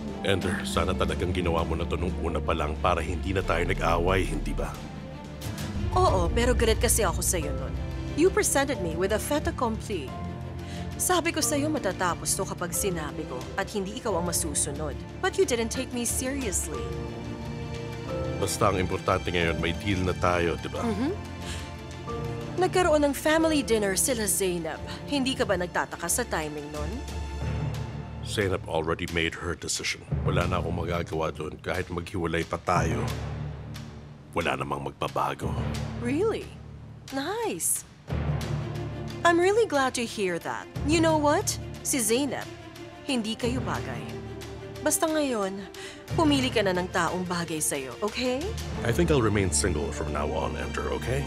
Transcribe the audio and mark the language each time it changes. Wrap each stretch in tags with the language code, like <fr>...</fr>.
<tl>Ender, sana talagang ginawa mo na to nung una pa lang para hindi na tayo nag-away, hindi ba? Oo, pero galit kasi ako sa'yo nun.</tl> <en>You presented me with a fait accompli.</en> <tl>Sabi ko sa'yo matatapos to kapag sinabi ko at hindi ikaw ang masusunod.</tl> <en>But you didn't take me seriously.</en> <tl>Basta ang importante ngayon, may deal na tayo, di ba? Nagkaroon ng family dinner sila Zainab. Hindi ka ba nagtataka sa timing nun?</tl> <en>Zainab already made her decision.</en> <tl>Wala na akong magagawa doon kahit maghiwalay pa tayo. Wala namang magbabago.</tl> <en>Really? Nice. I'm really glad to hear that. You know what?</en> <tl>Si Zainab, hindi kayo bagay. Basta ngayon, pumili ka na ng taong bagay sa'yo, okay?</tl> <en>I think I'll remain single from now on, Ender, okay?</en>